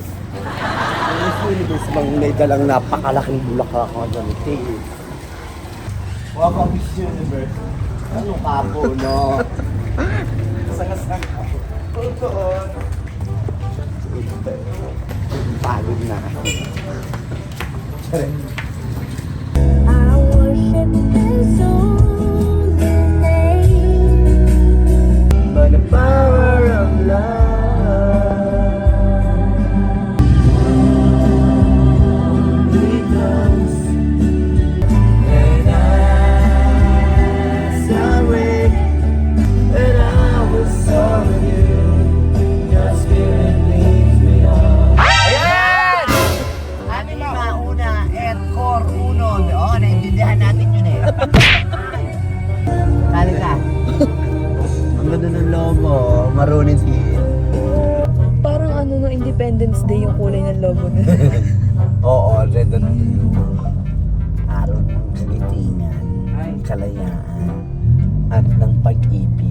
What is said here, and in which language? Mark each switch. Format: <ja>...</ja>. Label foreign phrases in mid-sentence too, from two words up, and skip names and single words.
<tl>Miss Universe bang may dalang napakalaking bulaklak ang ganito. Wow, Miss Universe. Ano ka po, no? Sangas-sangas ako. Totoo. Pagod na ako.</tl> <en>I worship His holy name. By the power of love, He comes. And as I wake, and I was sorry, your spirit leads me on.</en> <tl>Ayan!</tl> <la>Anima una et cor uno.</la> <tl>Oo, naintindihan natin yun eh. Kali ka. Ang ganda ng logo, maroon si... Parang ano no, Independence Day yung kulay ng logo na. Oo,</tl> <en>red and blue.</en> <tl>Araw ng kalitingan, kalayaan, at ng pag-ibig.</tl>